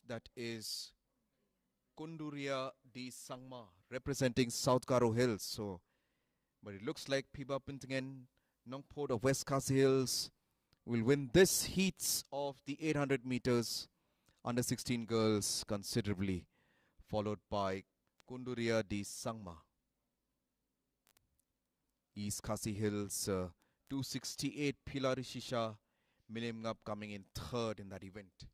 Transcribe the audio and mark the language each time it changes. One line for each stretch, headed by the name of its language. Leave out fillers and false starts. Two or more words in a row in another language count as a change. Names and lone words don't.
English: That is Kunduria D. Sangma, representing South Garo Hills. So, but it looks like Phiba Pintngen Nongpod of West Khasi Hills will win this heats of the 800 meters under 16 girls considerably, followed by Kunduria D. Sangma. East Khasi Hills 268 Philari Shisha Milimngap coming in third in that event.